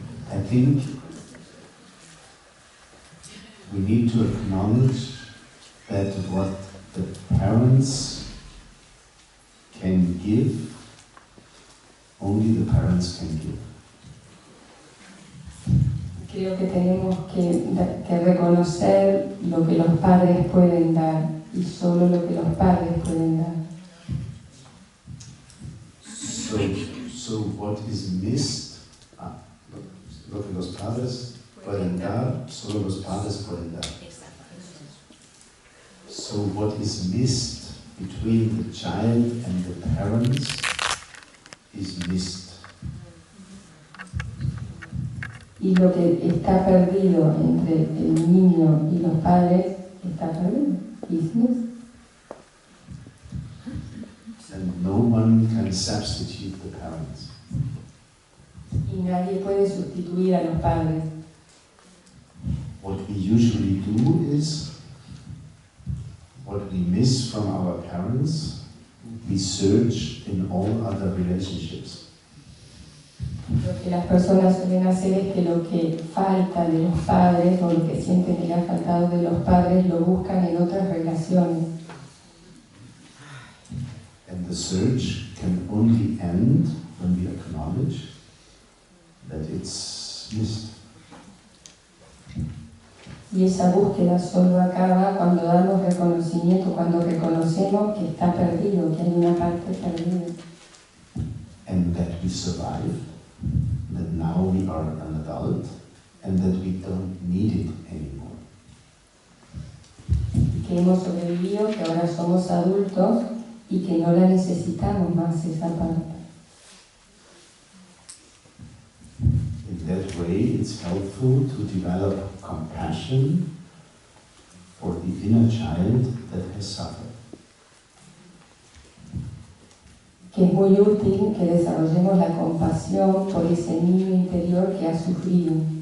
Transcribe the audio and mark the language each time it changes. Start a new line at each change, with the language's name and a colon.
English: I think we need to acknowledge that what the parents can give, only the parents can give.
Spanish: Creo que tenemos que reconocer lo que los padres pueden dar y solo lo que los padres pueden dar.
English: So what is missed,
Spanish: lo que los padres pueden dar, solo los padres pueden dar.
English: So what is missed between the child and the parents is missed.
Spanish: Y lo que está perdido entre el niño y los padres está perdido.
English: Is missed. And no one can substitute the parents.
Spanish: Y nadie puede sustituir a los padres.
English: What we usually do is, what we miss from our parents, we search in all other relationships.
Spanish: Lo que las personas suelen hacer es que lo que falta de los padres o lo que sienten que le ha faltado de los padres lo buscan en otras relaciones.
English: And the search can only end when we acknowledge that it's missed.
Spanish: Y esa búsqueda solo acaba cuando damos reconocimiento, cuando reconocemos que está perdido, que hay una parte perdida.
English: And that we survived, that now we are an adult, and that we don't need it anymore.
Spanish: Que hemos sobrevivido, que ahora somos adultos y que no la necesitamos más esa parte.
English: In that way, it's helpful to develop compassion for the inner child that has suffered.
Spanish: Que es muy útil que desarrollemos la compasión por ese niño interior que ha sufrido.